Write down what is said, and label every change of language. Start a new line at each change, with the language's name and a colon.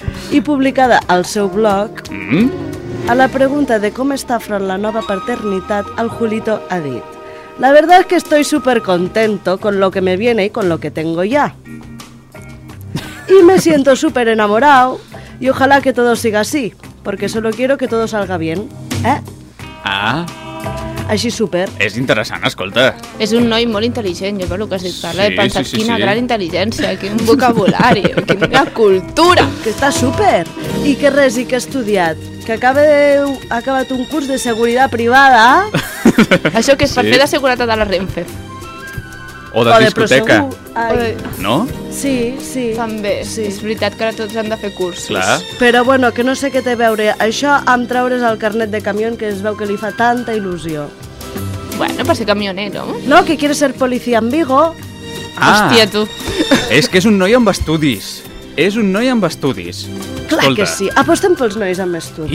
Catalan: I publicada al seu blog, a la pregunta de com està afront la nova paternitat, el Julito ha dit:
Spanish: la verdad es que estoy súper contento con lo que me viene y con lo que tengo ya. Y me siento súper enamorado y ojalá que todo siga así, porque solo quiero que todo salga bien, ¿eh? Ah.
Catalan: Així súper. És interessant, escolta. És un noi molt intel·ligent, jo veig el que has dit, Carla. Sí, he pensat, sí, sí, quina sí. Gran intel·ligència, quin vocabulari, quina cultura. Que està súper. I que res, i que ha estudiat. Que ha acabat un curs de seguretat privada. Això que és per fer la seguretat de la Renfe. o de discoteca. No? Sí, sí. També. Sí. És veritat que ara tots han de fer cursos. Clar. Però bueno, que no sé què té a veure això amb treure's el carnet de camión, que es veu que li fa tanta il·lusió. Bueno, per ser camionero.
Spanish: No, que quiere ser policía en Vigo.
Catalan: Ah, hòstia, tu. És que és un noi amb estudis. És un noi amb estudis. Clar. Escolta, que sí, apostem pels nois amb estudis.